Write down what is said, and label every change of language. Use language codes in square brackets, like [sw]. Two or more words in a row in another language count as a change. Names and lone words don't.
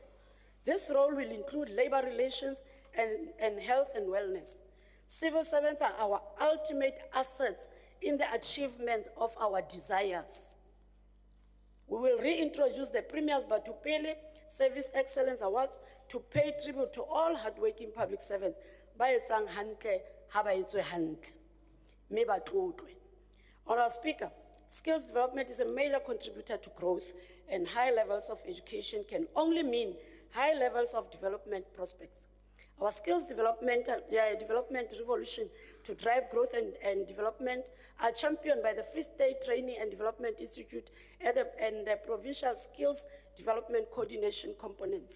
[en] This role will include labor relations and health and wellness. Civil servants are our ultimate assets in the achievement of our desires. We will reintroduce the Premier's Batupele Service Excellence Awards to pay tribute to all hardworking public servants. [st] Ba etsang hantle, ha ba etswe hantle. Mme ba tlotlwe. [en] Honourable Speaker, skills development is a major contributor to growth, and high levels of education can only mean high levels of development prospects. Our skills development revolution to drive growth and development are championed by the Free State Training and Development Institute and the Provincial Skills Development Coordination Components.